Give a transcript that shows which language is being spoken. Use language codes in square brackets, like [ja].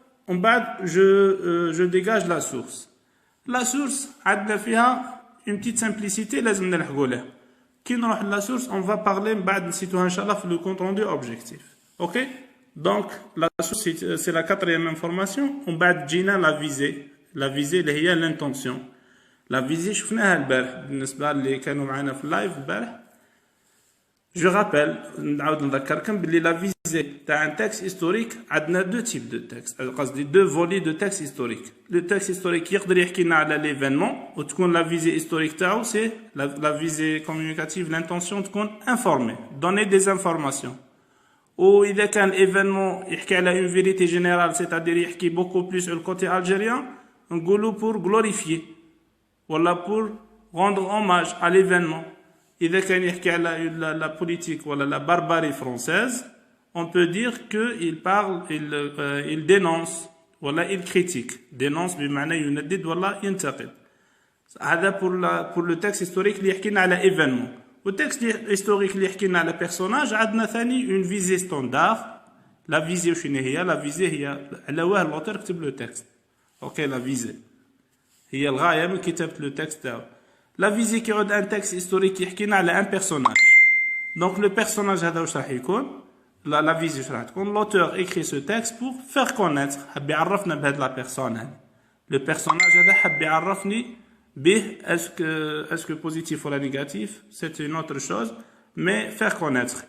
[fr] En bas, je dégage la source. La source, عندنا فيها une petite simplicité, [ar] لازم نلحقوا لها. [fr] كي نروح la source, on va parler [ar] بعد نسيتوها إن شاء الله في [fr] le compte rendu objectif. Ok? Donc la source c'est la quatrième information. En bas جينا la visée. La visée اللي هي l'intention. La visée [ar] شفناها البارح بالنسبة اللي كانوا معنا في اللايف البارح. [fr] Je rappelle, la visée d'un texte historique, a deux types de textes, deux volets de texte historique. Le texte historique, il y a l'événement, ou la visée historique, c'est la visée communicative, l'intention de informer, donner des informations. Ou il y a un événement, il y a une vérité générale, c'est-à-dire il y a beaucoup plus sur le côté algérien, on dit pour glorifier, ou pour rendre hommage à l'événement. [ar] إذا كان يحكي على [fr] la politique ولا la barbarie française, on peut dire qu'il parle, il dénonce ولا il critique. [ar] Dénonce بمعنى يندد ولا ينتقد. [fr] هذا pour le texte historique [ar] اللي يحكينا على [fr] événement. [ar] والتكست historique اللي يحكينا على personnage عندنا ثاني [fr] une visée standard. [ar] La visée وشنو هي؟ [fr] La visée هي على واه l'auteur كتب le texte. OK, la visée. [ar] هي الغاية من كتابة le texte تاعو. [fr] La visée qui a un texte historique qui a un personnage. Donc le personnage la visée l'auteur écrit ce texte pour faire connaître la personne. Le personnage est-ce que positif ou négatif, c'est une autre chose, mais faire connaître.